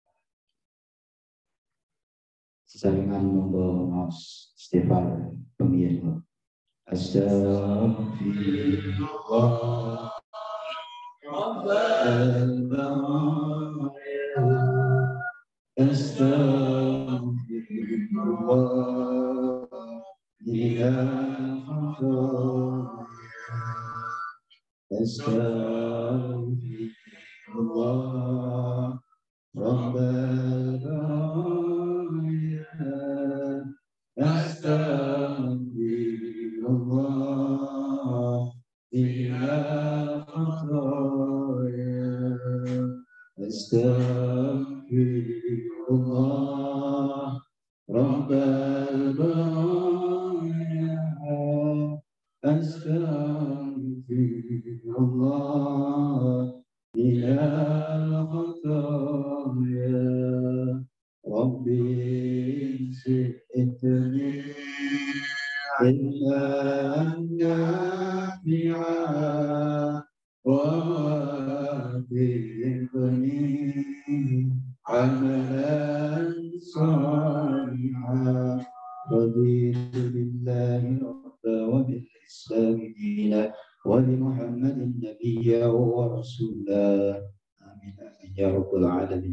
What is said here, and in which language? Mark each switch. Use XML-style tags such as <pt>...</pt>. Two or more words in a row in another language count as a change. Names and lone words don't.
<jv>Saringan monggo maos istighfar pemirsa.</jv> <ar>أستغفر الله أستغفر الله يا أستغفر الله رب البرايا أستغفر الله يا خطايا أستغفر الله رب البرايا أستغفر الله يا خطايا رب زدني علما نافعا و ووفقني عملا صالحا رضيت بالله ربا وبالإسلام دينا وبمحمد نبيا ورسولا آمين يا رب العالمين.</ar>